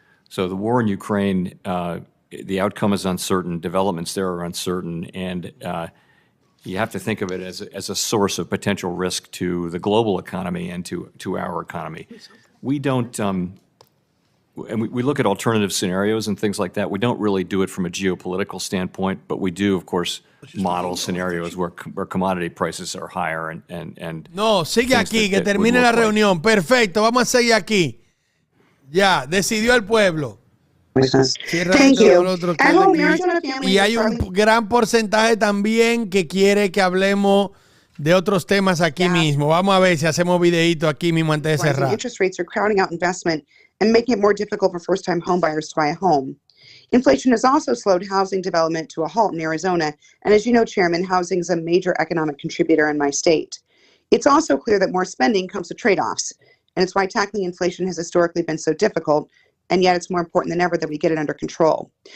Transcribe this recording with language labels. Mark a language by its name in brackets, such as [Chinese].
[English] So the war in Ukraine, the outcome is uncertain, developments there are uncertain, and you have to think of it as a source of potential risk to the global economy and to our economy. We don't, and we look at alternative scenarios and things like that. We don't really do it from a geopolitical standpoint, but we do, of course, model scenarios where commodity prices are higher and [Spanish] No, sigue aquí, que termine la reunión. Perfecto, vamos a seguir aquí. Ya, decidió el pueblo. [English] Thank you. [Spanish] Y hay un gran porcentaje también que quiere que hablemos de otros temas aquí mismo. Vamos a ver si hacemos videíto aquí mismo antes de cerrar. [English] Interest rates are crowding out investment and making it more difficult for first-time homebuyers to buy a home. Inflation has also slowed housing development to a halt in Arizona, and as you know, Chairman, housing is a major economic contributor in my state. It's also clear that more spending comes with trade-offs, and it's why tackling inflation has historically been so difficult, and yet it's more important than ever that we get it under control.